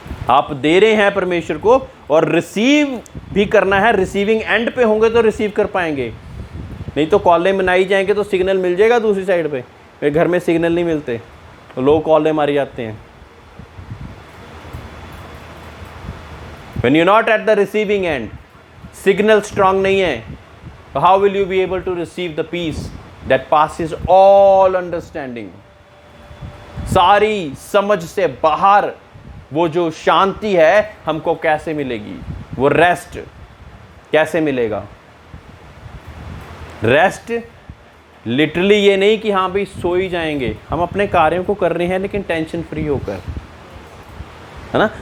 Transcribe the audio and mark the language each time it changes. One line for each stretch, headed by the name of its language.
Hindi: आप दे रहे हैं परमेश्वर को और रिसीव भी करना है। रिसीविंग एंड पे होंगे तो रिसीव कर पाएंगे, नहीं तो कॉलें मनाई जाएंगे तो सिग्नल मिल जाएगा दूसरी साइड पे। मेरे घर में सिग्नल नहीं मिलते तो लोग कॉलें मारी जाते हैं।
English: When you're not at the receiving end, signal strong
Hindi: नहीं है,
English: so how will you be able to receive the peace that passes all understanding?
Hindi: सारी समझ से बाहर वो जो शांति है हमको कैसे मिलेगी? वो रेस्ट कैसे मिलेगा? रेस्ट लिटरली ये नहीं कि हाँ भाई सो ही जाएंगे, हम अपने कार्यों को कर रहे हैं लेकिन टेंशन फ्री होकर, है ना।